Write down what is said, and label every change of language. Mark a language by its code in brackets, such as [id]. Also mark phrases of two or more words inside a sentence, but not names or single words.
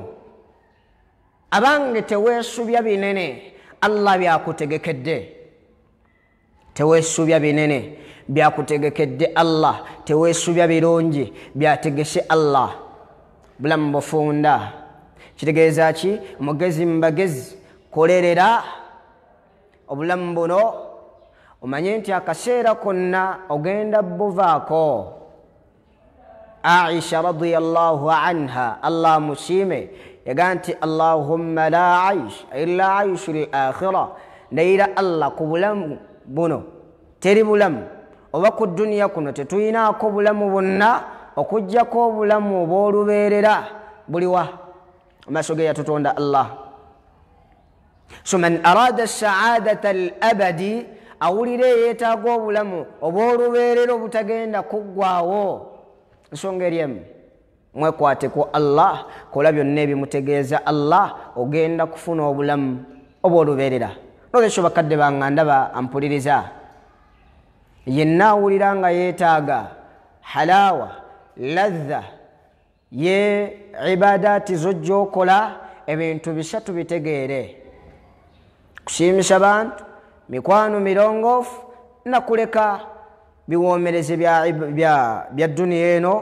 [lg] Abange teweesubya binene Allah byakutegekedde, teweesubya binene byakutegekedde Allah, teweesubya birungi byategese Allah. Bulamu bufunda. Kitegeeza ki? Mugezi mbagezi kolerera obulamu buno omanye nti akaseera konna ogenda buvaako. Aisha [ar] رضي الله عنها [lg] Allah musiime yagaa nti [ar] اللهم لا عيش إلا عيش الآخرة, [lg] ndayira Allah ku bulamu buno teri bulamu oba ku duniya kuno tetuyinaako bulamu bonna okuggyako obulamu obw'olubeerera buliwa amaaso ge yatutonda Allah. [ar] So من أراد سعادة الأبد, [lg] awulira yeetaaga obulamu obw'olubeerera obutagenda kuggwaawo. Nsonga eri emu, mwekwate ku Allah, kola byonna ebimutegeeza Allah, ogenda kufuna obulamu obw'olubeerera. Nolwekyo bakadde bange ndaba ampuliriza, yenna awulira nga yeetaaga [ar] حلاوة لذة [lg] ye ibadaati zojja okola ebintu bisatu bitegeere: kusiimisa bantu, mikwano mirongoofu, nakuleka biwoomereze bya duniya eno.